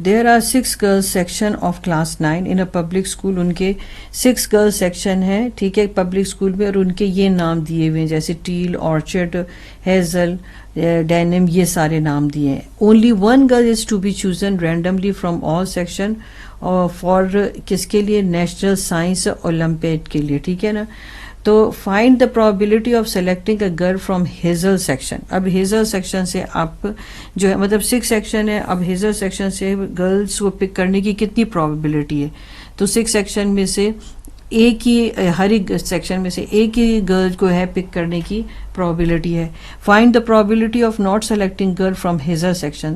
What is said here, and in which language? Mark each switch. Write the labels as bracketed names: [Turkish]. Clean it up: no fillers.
[English] There are 6 girls section of class 9 in a public school. [Urdu] ان کے 6 girls section ہے, ٹھیک ہے, پبلک اسکول میں, اور ان کے یہ نام دیے ہوئے ہیں جیسے ٹیل, آرچرڈ, ہیزل, ڈینم, یہ سارے نام دیے ہیں. [English] Only one girl is to be chosen randomly from all section for [Urdu] کس کے لیے, نیشنل سائنس اولمپیڈ کے لیے. ٹھیک ہے نا. [English] تو find the probability of selecting a girl from Hazel section. [Urdu] اب ہیزل سیکشن سے آپ جو ہے مطلب 6 سیکشن ہے, اب ہیزل سیکشن سے گرلس کو پک کرنے کی کتنی پرابیبلٹی ہے. تو 6 سیکشن میں سے ایک ہی ہر ایک سیکشن میں سے ایک ہی گرل کو ہے پک کرنے کی پرابیلٹی ہے. [English] Find the probability of not selecting girl from Hazel section.